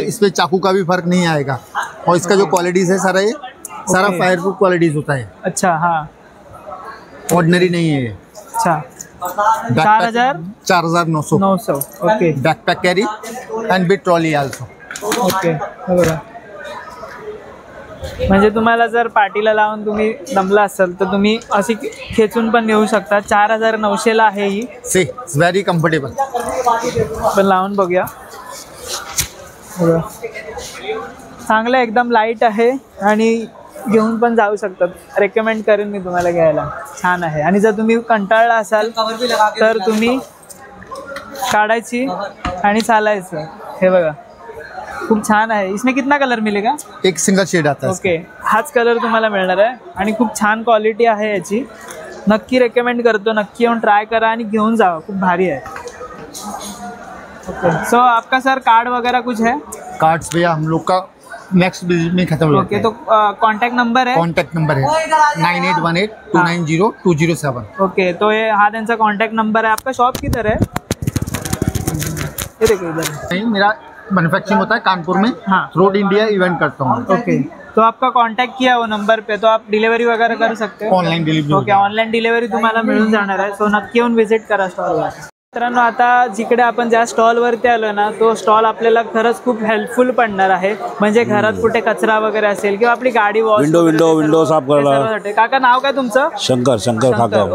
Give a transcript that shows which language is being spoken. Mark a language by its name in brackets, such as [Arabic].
[Hindi] इस पे चाकू का भी फर्क नहीं आएगा। और इसका जो क्वालिटीज है सारा, ये सारा [English] Okay. [Hindi] फायर प्रूफ क्वालिटीज होता है, अच्छा. हाँ ऑर्डिनरी नहीं है ये। अच्छा. 4900 4900. Okay backpack carry and with trolley also. Okay. [Marathi] हे बघा म्हणजे तुम्हाला जर पाठीला लावून तुम्ही दमला असाल तर तुम्ही अशी खेचून पण घेऊ शकता. 4900 आहे ही. [English] See it's very comfortable. [Marathi] पण लावून बघूया. बघा चांगलं एकदम लाईट आहे आणि घेऊन पण जाऊ शकतात. रेकमेंड करेन मी तुम्हाला घ्यायला, छान आहे. आणि जर तुम्ही कंटाळला असाल तर तुम्ही काढायची आणि चालायचं. हे बघा खूप छान आहे. [Hindi] इसमें कितना कलर मिलेगा? एक सिंगल शेड आता है इसका। ओके. [Marathi] हाच कलर तुम्हाला मिळणार आहे आणि खूप छान क्वालिटी आहे याची. नक्की रेकमेंड करतो, नक्की येऊन ट्राय करा आणि घेऊन जावा, खूप भारी आहे. [Hindi] ओके. सो आपका सर कार्ड वगैरह कुछ है? कार्ड्स भैया हम लोग का नेक्स्ट विजिट में खत्म हो ओके. जाता तो है। कॉन्टैक्ट नंबर है? कॉन्टैक्ट नंबर है 9818290207। ओके. तो ये [Marathi] हा त्यांचा कॉन्टैक्ट नंबर है. [Hindi] आपका शॉप किधर है? ये देखो इधर. नहीं, मेरा मैन्युफैक्चरिंग होता है कानपुर में। हाँ. रोड इंडिया इवेंट करता हूँ। ओके. तो आपका कांटेक्ट किया वो नंबर पे तो आप डिलिव्हरी वगैरह कर सकते हो. Online delivery okay. [Marathi] Online delivery तुम्हाला मिळून जाणार आहे. सो नक्की येऊन व्हिजिट करा स्टॉलवर. मित्रांनो आता जिकडे आपण ज्या स्टॉलवरती आलो ना, तो स्टॉल आपल्याला खरंच खूप हेल्पफुल पडणार आहे. म्हणजे घरात कुठे कचरा वगैरे असेल किंवा आपली गाडी वॉश विंडो साफ करायला. काका नाव काय तुमचं? शंकर खाकाव.